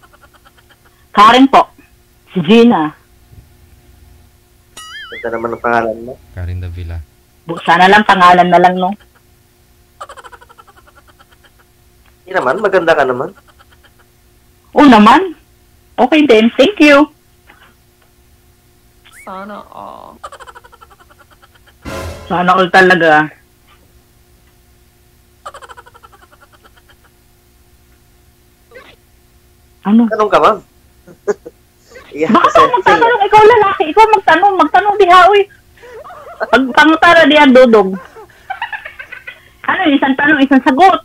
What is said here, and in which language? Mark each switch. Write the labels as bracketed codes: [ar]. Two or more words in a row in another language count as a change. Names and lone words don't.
[tl] Karen po. Si Gina. Ganda naman ang pangalan mo. Karen Davila. Sana lang, pangalan na lang, no? Hindi naman, maganda ka naman. Oo naman. Okay din. [en] Thank you. [tl] Sana all. Sana all talaga. Ano? Tanong ka, ma'am. Yeah, Baka ka magtanong, ikaw lalaki, [ceb] ikaw magtanong diha, uy. [tl] Pagpangutara diyan, dudog. Ano, isang tanong, isang sagot.